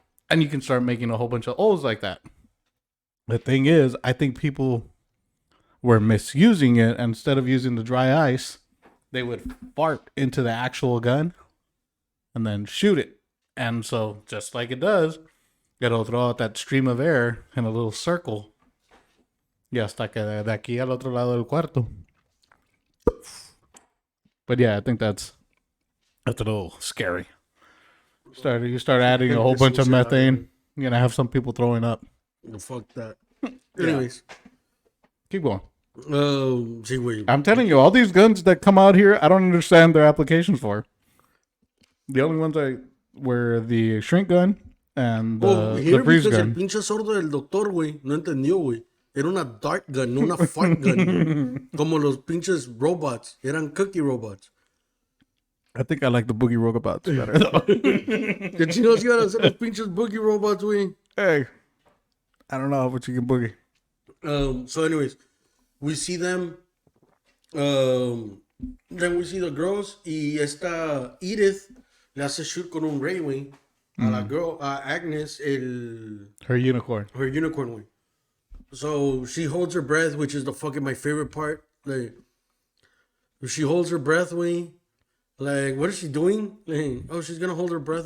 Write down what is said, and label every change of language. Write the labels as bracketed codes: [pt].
[en] And you can start making a whole bunch of O's like that. The thing is, I think people were misusing it. And instead of using the dry ice, they would fart into the actual gun and then shoot it. And so, just like it does, it'll throw out that stream of air in a little circle. [es] Y hasta que de aquí al otro lado del cuarto. [en] But yeah, I think that's a little scary. You start adding a whole bunch of methane, you're gonna have some people throwing up. fuck that. Anyways, Keep going. [es] sí, güey. [en] I'm telling you, all these guns that come out here, I don't understand their applications for. The only ones were the shrink gun and the freeze [es] because el [en] gun. [es] pinche sordo del doctor, güey, no entendió, güey. Era una dart gun, no una fart gun. Güey. Como los pinches robots. Eran cookie robots. [en] I think I like the boogie robots better. Though. [es] ¿Qué chingados iban a hacer los pinches boogie robots, güey? [en] Hey, I don't know, but you can boogie. So anyways, we see them. Then we see the girls. [es] Y esta Edith le hace shoot con un ray, güey. A la girl, a Agnes, [en] Her unicorn. her unicorn, güey. So she holds her breath, which is the fucking my favorite part. Like, she holds her breath, güey. Like, what is she doing? Like, oh, she's gonna hold her breath